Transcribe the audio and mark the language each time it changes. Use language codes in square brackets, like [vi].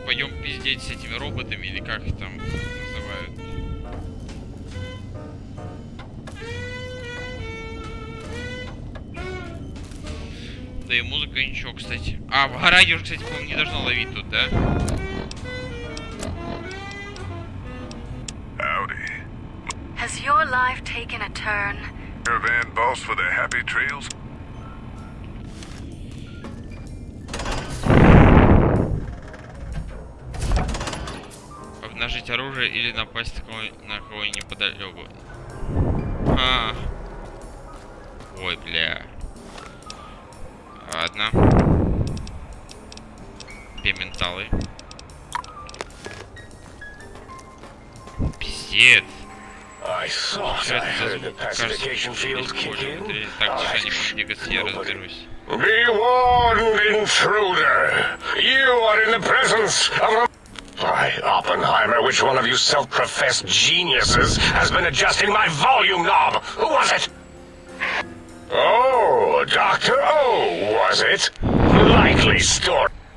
[ru] Пойдем пиздеть с этими роботами, или как их там называют? Да и музыка ничего, кстати. А, радио, кстати, по-моему, не должно ловить тут, да? [en] Has your life taken a turn? Caravan boss for the happy trails? [ru] Обнажить оружие или напасть на кого-нибудь неподалеку. Ой, бля. Ладно. Пементалы. Пиздец. Что это за звук? Кажется, здесь больше. Так, тихо, не буду двигаться, я разберусь. [en] Be warned, intruder! You are in the presence of a... Why, Oppenheimer, which one of you self-professed geniuses has been adjusting my volume knob? Who was it? Oh, Dr. O, was it? Likely story.